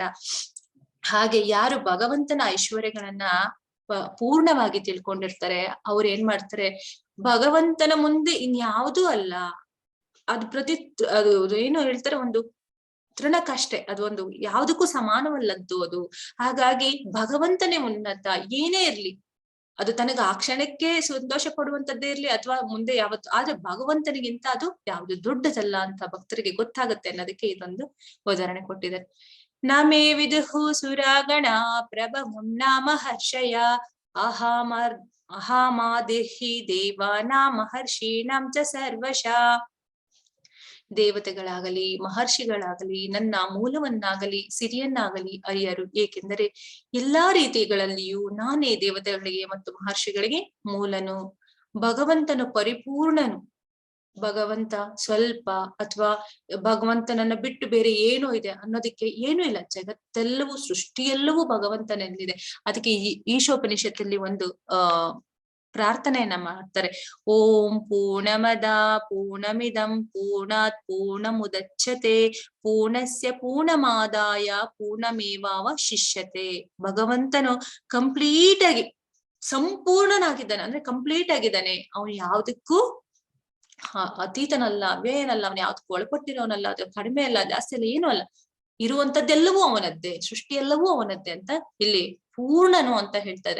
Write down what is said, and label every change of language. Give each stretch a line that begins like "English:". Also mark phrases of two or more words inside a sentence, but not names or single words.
Kannada: ಹಾಗೆ ಯಾರು ಭಗವಂತನ ಐಶ್ವರ್ಯಗಳನ್ನ ಪೂರ್ಣವಾಗಿ ತಿಳ್ಕೊಂಡಿರ್ತಾರೆ ಅವ್ರು ಏನ್ ಮಾಡ್ತಾರೆ, ಭಗವಂತನ ಮುಂದೆ ಇನ್ಯಾವುದೂ ಅಲ್ಲ, ಅದು ಅದು ಏನೋ ಹೇಳ್ತಾರೆ, ಒಂದು ತೃಣಕ್ಕಷ್ಟೇ, ಅದು ಒಂದು ಯಾವುದಕ್ಕೂ ಸಮಾನವಲ್ಲದ್ದು ಅದು. ಹಾಗಾಗಿ ಭಗವಂತನೇ ಉನ್ನತ. ಏನೇ ಇರ್ಲಿ, ಅದು ತನಗೆ ಆ ಕ್ಷಣಕ್ಕೆ ಸಂತೋಷ ಪಡುವಂತದ್ದೇ ಇರ್ಲಿ ಅಥವಾ ಮುಂದೆ ಯಾವತ್ತು, ಆದ್ರೆ ಭಗವಂತನಿಗಿಂತ ಅದು ಯಾವ್ದು ದೊಡ್ಡದಲ್ಲ ಅಂತ ಭಕ್ತರಿಗೆ ಗೊತ್ತಾಗುತ್ತೆ ಅನ್ನೋದಕ್ಕೆ ಇದೊಂದು ಉದಾಹರಣೆ ಕೊಟ್ಟಿದ್ದಾರೆ.
Sanskrit: ನಮೇ ವಿದುಹು ಸುರಾಗಣ ಪ್ರಭವಂ ನಾಮ ಹರ್ಷಯ ಅಹಾಮಾದಿಹಿ ದೇವಾನಾಂ ಮಹರ್ಷೀಣಾಂ ಚ ಸರ್ವಶಃ.
Kannada: ದೇವತೆಗಳಾಗಲಿ ಮಹರ್ಷಿಗಳಾಗಲಿ ನನ್ನ ಮೂಲವನ್ನಾಗಲಿ ಸಿರಿಯನ್ನಾಗಲಿ ಅರಿಯರು, ಏಕೆಂದರೆ ಎಲ್ಲಾ ರೀತಿಗಳಲ್ಲಿಯೂ ನಾನೇ ದೇವತೆಗಳಿಗೆ ಮತ್ತು ಮಹರ್ಷಿಗಳಿಗೆ ಮೂಲನು. ಭಗವಂತನು ಪರಿಪೂರ್ಣನು. ಭಗವಂತ ಸ್ವಲ್ಪ ಅಥವಾ ಭಗವಂತನನ್ನ ಬಿಟ್ಟು ಬೇರೆ ಏನೋ ಇದೆ ಅನ್ನೋದಕ್ಕೆ ಏನೂ ಇಲ್ಲ. ಜಗತ್ತೆಲ್ಲವೂ ಸೃಷ್ಟಿಯೆಲ್ಲವೂ ಭಗವಂತನಲ್ಲಿದೆ. ಅದಕ್ಕೆ ಈಶೋಪನಿಷತ್ತಲ್ಲಿ ಒಂದು ಪ್ರಾರ್ಥನೆಯನ್ನ ಮಾಡ್ತಾರೆ.
Sanskrit: ಓಂ ಪೂರ್ಣಮದ ಪೂರ್ಣಮಿದಂ ಪೂರ್ಣಾತ್ ಪೂರ್ಣಮುದಚ್ಯತೆ ಪೂರ್ಣಸ್ಯ ಪೂರ್ಣಮಾದಾಯ ಪೂರ್ಣಮೇವಾವಶಿಷ್ಯತೆ.
Kannada: ಭಗವಂತನು ಕಂಪ್ಲೀಟ್ ಆಗಿ ಸಂಪೂರ್ಣನಾಗಿದ್ದಾನೆ, ಅಂದ್ರೆ ಕಂಪ್ಲೀಟ್ ಆಗಿದ್ದಾನೆ. ಅವನು ಯಾವ್ದಕ್ಕೂ ಅತೀತನಲ್ಲ, ಅವೇನಲ್ಲ, ಅವನು ಯಾವ್ದಕ್ಕೂ ಒಳಪಟ್ಟಿರೋನಲ್ಲ, ಅದು ಕಡಿಮೆ ಅಲ್ಲ, ಜಾಸ್ತಿ ಅಲ್ಲ, ಏನೂ ಅಲ್ಲ. ಇರುವಂತದ್ದೆಲ್ಲವೂ ಅವನದ್ದೇ, ಸೃಷ್ಟಿ ಎಲ್ಲವೂ ಅವನದ್ದೇ ಅಂತ ಇಲ್ಲಿ ಪೂರ್ಣನು ಅಂತ ಹೇಳ್ತಾರೆ.